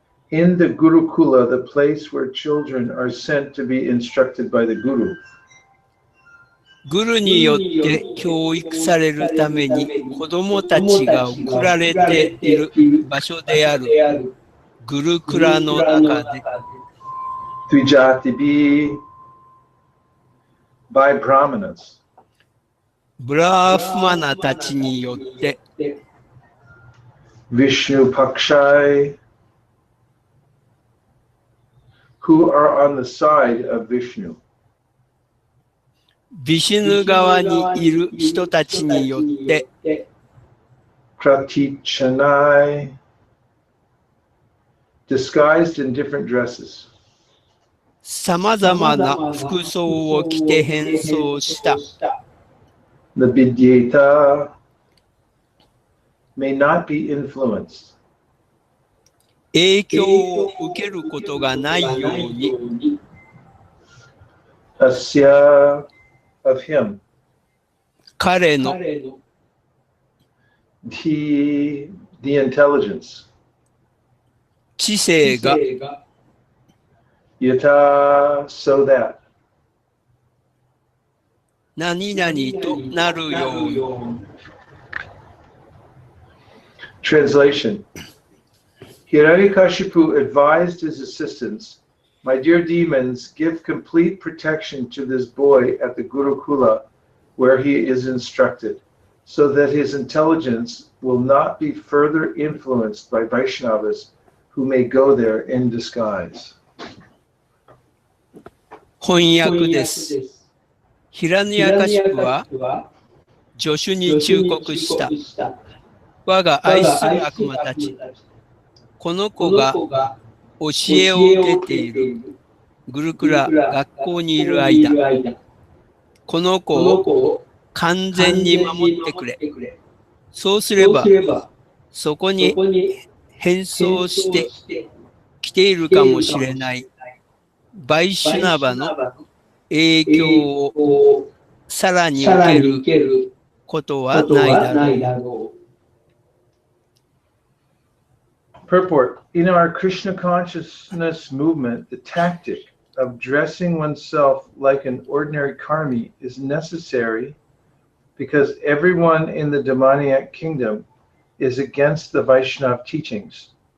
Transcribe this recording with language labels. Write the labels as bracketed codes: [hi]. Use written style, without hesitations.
[en] In the Gurukula, the place where children are sent to be instructed by the Guru. [ja] グルによって教育されるために子供たちが送られている場所であるグルクラの中で [en] Dvijatibi by brahmanas. [ja] ブラーフマナたちによって [en] Vishnu Pakshai, who are on the side of Vishnu. [ja] ビシュヌ側にいる人たちによって [en] Pratichanai, disguised in different dresses. [ja] さまざまな服装を着て変装した。 [en] The Vidyata may not be influenced. [ja] 影響を受けることがないように。 [en] Asya of him. [ja] 彼の [en] The intelligence. [ja] 知性が [en] Yata so that. [ja] 何々となるように。 [en] Translation. Hiranyakashipu advised his assistants, "My dear demons, give complete protection to this boy at the Gurukula where he is instructed, so that his intelligence will not be further influenced by Vaishnavas who may go there in disguise." [ja] 翻訳です。ヒラニヤカシプは助手に忠告した。我が愛する悪魔たち。この子が教えを受けているグルクラ学校にいる間、この子を完全に守ってくれ。そうすれば、そこに変装して来ているかもしれないバイシュナバの影響をさらに受けることはないだろう。 [en] Purport. In our Krishna consciousness movement, the tactic of dressing oneself like an ordinary karmi is necessary because everyone in the demoniac kingdom is against the Vaishnava teachings.